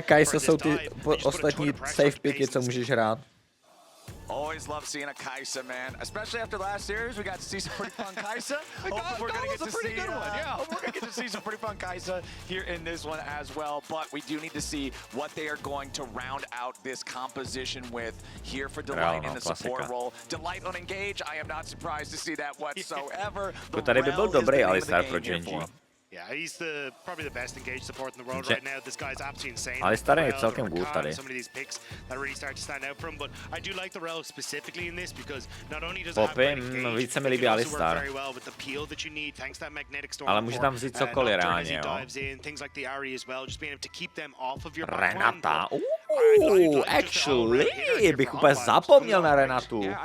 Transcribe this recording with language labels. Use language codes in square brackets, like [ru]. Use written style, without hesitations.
[cs] Kai'Sa jsou ty ostatní safe picky, co můžeš hrát. [en] Always love seeing a Kai'Sa, man. Especially after last series, we got to see some pretty fun Kai'Sa. Hopefully we're gonna get to see we're gonna get to see some pretty fun Kai'Sa here in this one as well. But we do need to see what they are going to round out this composition with here for Delight in the support role. Delight on Engage, I am not surprised to see that whatsoever. [cs] Tady by byl dobrý Alistar pro Gen G. [en] Yeah, he's probably the best engaged support in the world right now. This guy's absolutely insane. [cs] Alistar je celkem good tady. [en] Some of these picks that really start to stand out for him, but I do like the rel specifically in this because not only does it have great engage, [cs] více mi líbí Alistar. [en] very well with the peel that you need thanks to that magnetic storm. [cs] Ale může tam vzít cokoliv reálně, jo. [en] Dives in, things like the Ahri as well, just being able to keep them off of your Renata. [cs] Actually, bych úplně zapomněl na Renatu.